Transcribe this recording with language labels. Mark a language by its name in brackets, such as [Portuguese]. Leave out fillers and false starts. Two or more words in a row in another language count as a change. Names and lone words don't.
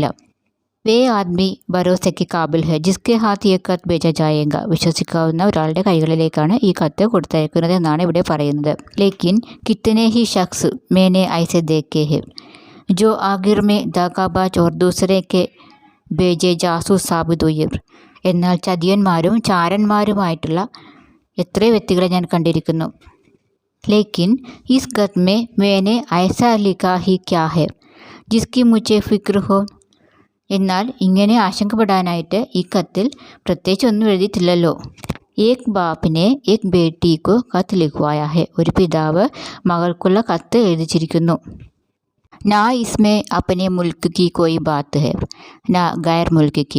[Hindi] वे आदमी भरोसे के काबिल है जिसके हाथ ये खत भेजा जाएगा [Malayalam] വിശ്വസിക്കാവുന്ന ഒരാളുടെ കൈകളിലേക്കാണ് ഈ കത്ത് കൊടുത്തയക്കുന്നത് എന്നാണ് ഇവിടെ പറയുന്നത്. [Hindi] लेकिन कितने ही शख्स मैंने ऐसे देखे हैं जो आखिर में दगाबाज और दूसरे के भेजे जासूस साबित हुए. [Malayalam] എന്നാൽ ചതിയന്മാരും ചാരന്മാരുമായിട്ടുള്ള എത്രയോ വ്യക്തികളെ ഞാൻ കണ്ടിരിക്കുന്നു. [Hindi] लेकिन इस खत में मैंने ऐसा लिखा ही क्या है जिसकी मुझे फिक्र हो. [Malayalam] എന്നാൽ ഇങ്ങനെ ആശങ്കപ്പെടാനായിട്ട് ഈ കത്തിൽ പ്രത്യേകിച്ച് ഒന്നും എഴുതിയിട്ടില്ലല്ലോ. [Hindi] एक बाप ने एक बेटी को खत लिखवाया है [Malayalam] ഒരു പിതാവ് മകൾക്കുള്ള കത്ത് എഴുതിച്ചിരിക്കുന്നു. [Hindi] ना इसमें अपने मुल्क की कोई बात है ना गैर मुल्क की.